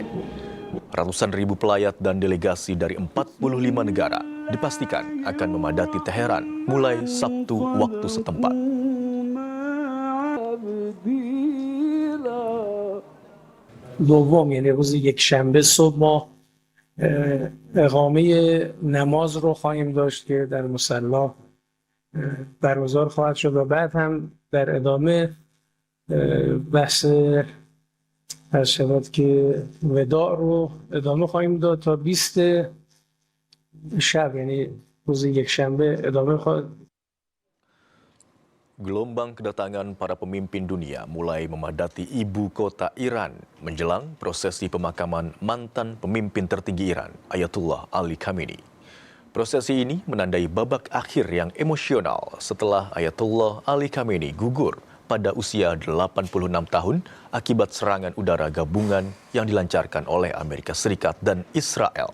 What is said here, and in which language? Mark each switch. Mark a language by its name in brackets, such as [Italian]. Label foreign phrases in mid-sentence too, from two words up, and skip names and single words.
[Indonesian] Ratusan ribu pelayat dan delegasi dari 45 negara dipastikan akan memadati Teheran mulai Sabtu waktu setempat. [Persian] دوم یعنی روز یکشنبه صبح ما اقامه نماز رو خواهیم داشت که در مصلی برگزار خواهد شد و بعد هم در ادامه بحث شود که وداع رو ادامه خواهیم داد تا 20 شب یعنی روز یکشنبه ادامه خواهد. [Indonesian] Gelombang kedatangan para pemimpin dunia mulai memadati ibu kota Iran menjelang prosesi pemakaman mantan pemimpin tertinggi Iran, Ayatollah Ali Khamenei. Prosesi ini menandai babak akhir yang emosional setelah Ayatollah Ali Khamenei gugur pada usia 86 tahun akibat serangan udara gabungan yang dilancarkan oleh Amerika Serikat dan Israel.